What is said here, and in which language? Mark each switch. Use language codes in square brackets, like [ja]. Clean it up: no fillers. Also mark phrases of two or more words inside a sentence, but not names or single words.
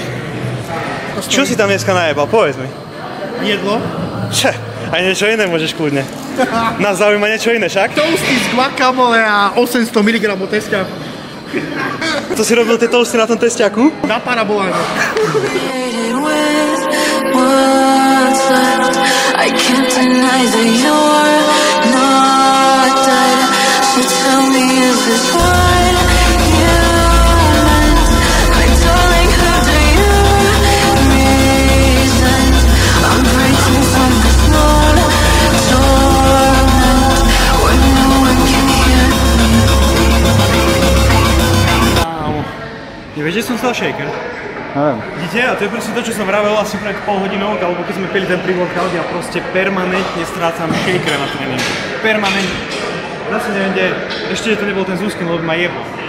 [sk] Čo si tam dneska najebal? Povedz mi. Jedlo. Če, aj niečo iné môžeš kľudne. Nás zaujíma niečo iné, však? Toasty z guacamole a 800 mg testiaku. To si robil tie toasty na tom testiaku? Na paraboláne. [en] I can't deny that you're not dead. So tell me, is this what you meant? My darling, who do you resent? I'm breaking from this lone torment where no one can hear me. [sk] Nevieš, že som stal shaker? Neviem. Vidíte? A to je proste to, čo som vravel asi pred pol hodinou, alebo keď sme pili ten pre-workout, ja proste permanentne strácam shakera na tréningu. Permanentne. Zase neviem, kde, ešte, že to nebol ten Zuzkin, lebo ma jebol.